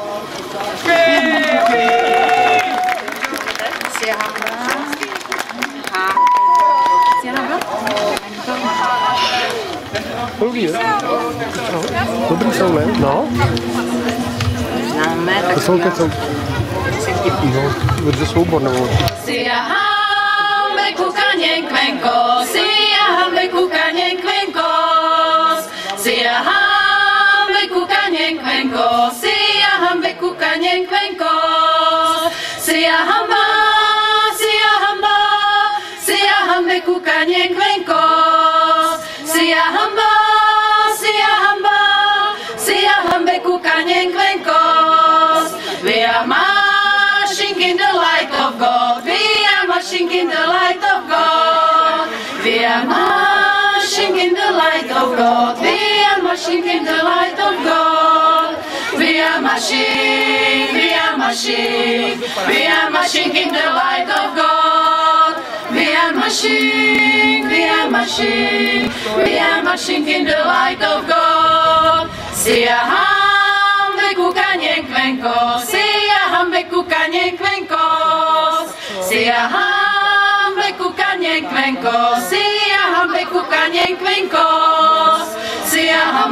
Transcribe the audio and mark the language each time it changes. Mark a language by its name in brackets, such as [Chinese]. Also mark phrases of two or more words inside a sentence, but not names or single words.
[Czech] Dobrý, ne? Dobrý jsou, ne? No. To jsou no, vydře soubor, nebo? [Zulu] Sijaham bekukaněn kvenkos, sijaham bekukaněn kvenkos, sijaham bekukaněn kvenkos, sijaham bekukaněn kvenkos, sijahamba, sijaham bekukaněn kvenkos, sijahamba, sijaham bekukaněn kvenkos. [English] We are marching in the light of God. We are marching in the light of God. We are marching in the light of God. We are marching in the light of God. We are marching, we are marching, we are marching in the light of God. We are marching, we are marching, we are marching in the light of God. [Zulu] Sijaham bekukaněn kvenkos, sijaham bekukaněn kvenkos, sijaham bekukaněn kvenkos, sijaham bekukaněn kvenkos, sijaham